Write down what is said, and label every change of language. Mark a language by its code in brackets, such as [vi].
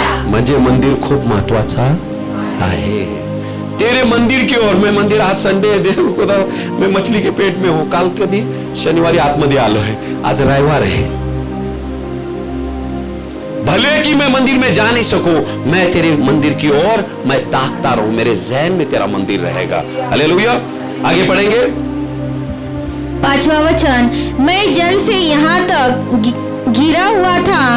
[mr] म्हणजे मंदिर खूप महत्वाचा आहे. [hi] तेरे मंदिर की ओर. मैं मंदिर, आज संडे है, देव खुदा, मैं मछली के पेट में हूं. [mr] काल कधी शनिवारी आतमध्ये आलोय, [hi] आज रविवार है. भले कि मैं मंदिर में जा नहीं सकूं, मैं तेरे मंदिर की ओर मैं ताकता रहूं. मेरे जहन में तेरा मंदिर रहेगा. हालेलुया. आगे पढ़ेंगे. 5वां वचन, मैं जल से यहाँ तक घिरा हुआ था.